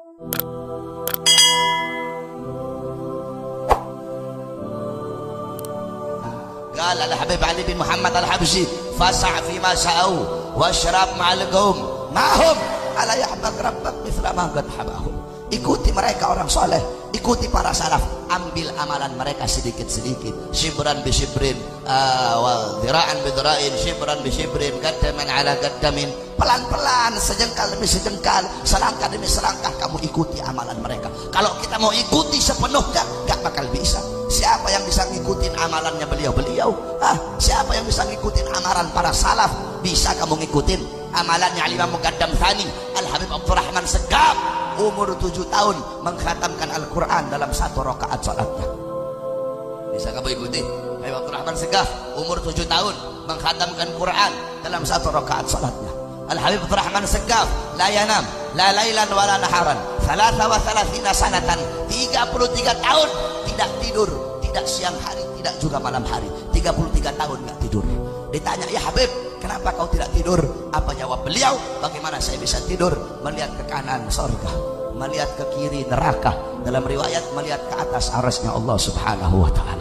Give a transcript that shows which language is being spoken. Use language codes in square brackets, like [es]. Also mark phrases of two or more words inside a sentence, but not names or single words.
[ar] قال الحبيب علي بن محمد الحبشي فاسع فيما سعوا واشرب مع القوم معهم على يحبب ربك مثل ما قد حباهم. [id] Ikuti mereka orang soleh, ikuti para salaf, ambil amalan mereka sedikit-sedikit, [ar] شبرا بشبر وذراعا بذراع، شبرا بشبر، قدما على قدم, [id] pelan-pelan, sejengkal demi sejengkal, selangkah demi selangkah kamu ikuti amalan mereka. Kalau kita mau ikuti sepenuhnya gak bakal bisa. Siapa yang bisa ngikutin amalannya beliau-beliau? Siapa yang bisa ngikutin amalan para salaf? Bisa kamu ngikutin amalannya Al-Imam Muqaddam Tsani Al-Habib Abdurrahman Segaf, umur 7 tahun mengkhatamkan Al-Quran dalam 1 rakaat salatnya. Bisa kamu ikuti Habib Abdurrahman Segaf, umur 7 tahun mengkhatamkan Quran dalam 1 rakaat salatnya. Al-Habib Abdurrahman Segaf [ar] لا ينام لا ليلا ولا نهارا 33 سنة, [id] 33 tahun tidak tidur, tidak siang hari, tidak juga malam hari, 33 tahun nggak tidur. Ditanya, ya Habib, kenapa kau tidak tidur? Apa jawab beliau? Bagaimana saya bisa tidur? Melihat ke kanan surga, melihat ke kiri neraka, dalam riwayat melihat ke atas arasnya Allah [ar] سبحانه وتعالى.